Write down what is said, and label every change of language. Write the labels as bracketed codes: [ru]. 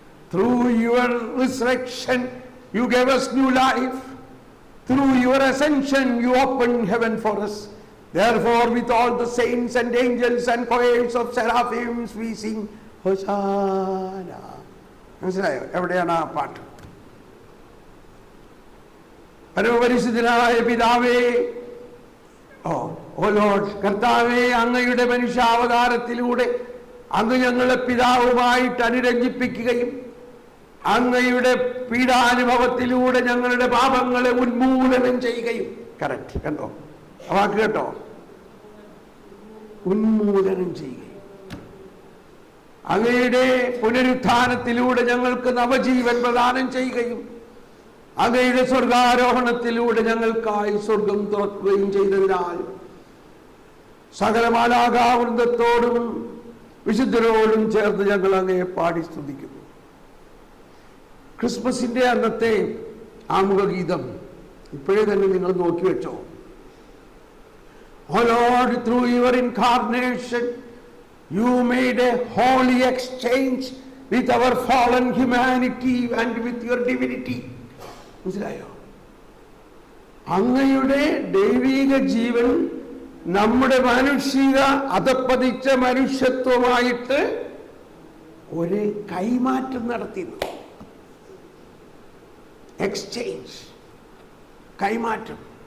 [en] Through your resurrection you gave us new life. Through your ascension you opened heaven for us. Therefore with all the saints and angels and choirs of seraphims we sing Hosanna. [ml] മനസ്സിലായോ എവിടെയാണ് ആ പാട്ട്? പരമപരിശുദ്ധനായ പിതാവേ, ഓ Lord, കർത്താവേ, അങ്ങയുടെ മനുഷ്യാവതാരത്തിലൂടെ അങ്ങ് ഞങ്ങളെ പിതാവുമായിട്ട് അനുരഞ്ജിപ്പിക്കുകയും അങ്ങയുടെ പീഡാനുഭവത്തിലൂടെ ഞങ്ങളുടെ പാപങ്ങളെ ഉന്മൂലനം ചെയ്യുകയും. കറക്റ്റ്, കണ്ടോ ആ വാക്ക്? കേട്ടോ, ഉന്മൂലനം ചെയ്യുകയും അങ്ങയുടെ പുനരുത്ഥാനത്തിലൂടെ ഞങ്ങൾക്ക് നവജീവൻ പ്രദാനം ചെയ്യുകയും അങ്ങയുടെ സ്വർഗാരോഹണത്തിലൂടെ ഞങ്ങൾക്കായി സ്വർഗം തുറക്കുകയും ചെയ്തതിനാൽ സകല മാലാഖാവൃന്ദത്തോടും വിശുദ്ധരോടും ചേർന്ന് ഞങ്ങൾ അങ്ങയെ പാടി സ്തുതിക്കുന്നു. ക്രിസ്മസിന്റെ അന്നത്തെ ആമുഖ ഗീതം ഇപ്പോഴേ തന്നെ നിങ്ങൾ നോക്കി വെച്ചോ. [en] Oh Lord, through your incarnation you made a holy exchange with our fallen humanity and with your divinity. [ml] മനസ്സിലായോ? അങ്ങയുടെ ദൈവിക ജീവൻ നമ്മുടെ മാനുഷിക അധപ്പതിച്ച മനുഷ്യത്വമായിട്ട് ഒരു കൈമാറ്റം നടത്തിയിരുന്നു. എക്സ്ചേഞ്ച്, കൈമാറ്റം.